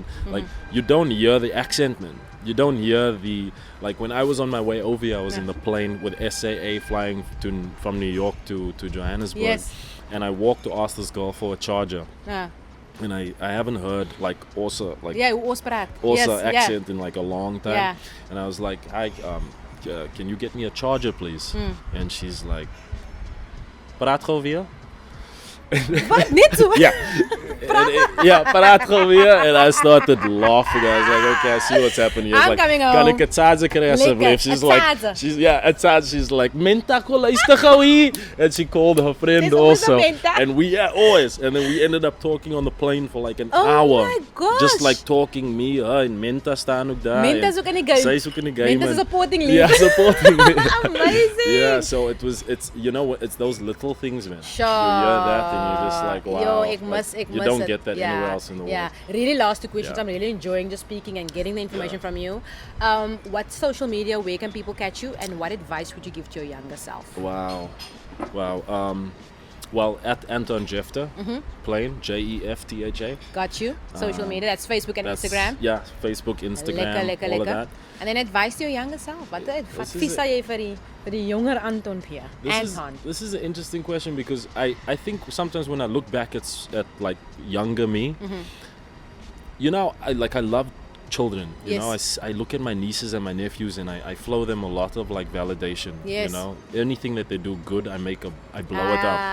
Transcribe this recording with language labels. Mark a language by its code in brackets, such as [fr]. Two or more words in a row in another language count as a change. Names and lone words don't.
[en] Like, you don't hear the accent, man. You don't hear like when I was on my way over here, I was in the plane with SAA flying from New York to Johannesburg. Yes. And I walked to ask this girl for a charger. Ah. and I haven't heard like also like Yeah, Oospraat. also Yes, accent in like a long time. Yeah. And I was like, hi, can you get me a charger, please? And she's like, [af] praat gou weer? Wat? Net so? Yeah. Praat gou weer. [en] And I started laughing. I was like, okay, I see what's happening. I'm like, coming [af] kan [en] home. [af] ek 'n charger kry asseblief? [en] She's a like, charger. she's like, [af] Menta ko luister gou hier. [en] And she called her friend There's always a also. Menta. And we always. And then we ended up talking on the plane for like an Oh hour. my gosh. Just like talking, me, her, and Menta [af] staan ook daar. [en] Menta [af] en is ook in die game. Sy is ook in die game. [en] Menta is en- supporting lead. Yeah, supporting me. Amazing. Yeah, so it's you know what, it's those little things, man. Sure. You hear that and you're just like, wow. [af] Yo, ek [en] like, miss you don't get that anywhere else in the Yeah, world. really last 2 questions. Yeah. I'm really enjoying just speaking and getting the information from you. What's social media? Where can people catch you? And what advice would you give to your younger self? Wow. Well, at Anton Jeftha, plain Jeftha. Got you. Social media. That's Facebook and That's- Instagram. Yeah, Facebook, Instagram, Lekker. all of that. And then advice to your younger self. [af] Wat advies sal jy vir die jonger Anton gee? [en] Anton. This is an interesting question because I think sometimes when I look back at like younger me, you know, I love children. You know, I look at my nieces and my nephews and I flow them a lot of like validation. Yes. You know, anything that they do good, I blow it up.